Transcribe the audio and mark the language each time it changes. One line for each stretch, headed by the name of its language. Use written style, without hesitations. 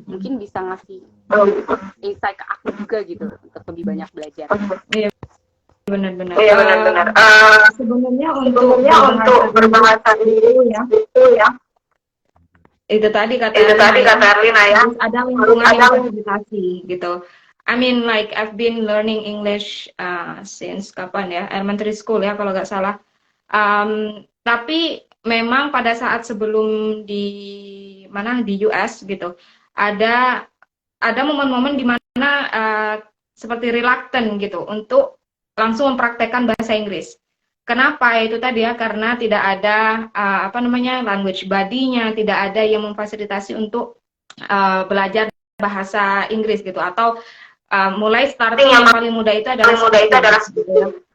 Indonesian: Mungkin bisa ngasih insight ke aku juga gitu untuk lebih banyak belajar. Iya, benar-benar. Iya benar-benar. Sebenarnya Untuk berbahasa Inggris ya, itu ya. itu tadi kata Itu tadi ya, kata Erlina ya. harus ada lingkungan yang fasilitasi gitu.
English: I mean like I've been learning English since
Indonesian: kapan ya,
English: elementary school
Indonesian: ya kalau nggak salah. Tapi memang pada saat sebelum di US gitu, ada momen-momen di mana seperti reluctant gitu untuk langsung mempraktekkan bahasa Inggris. Kenapa? Itu tadi ya karena tidak ada language buddy-nya, tidak ada yang memfasilitasi untuk belajar bahasa Inggris gitu, atau mulai starting yang paling mudah itu adalah speaking.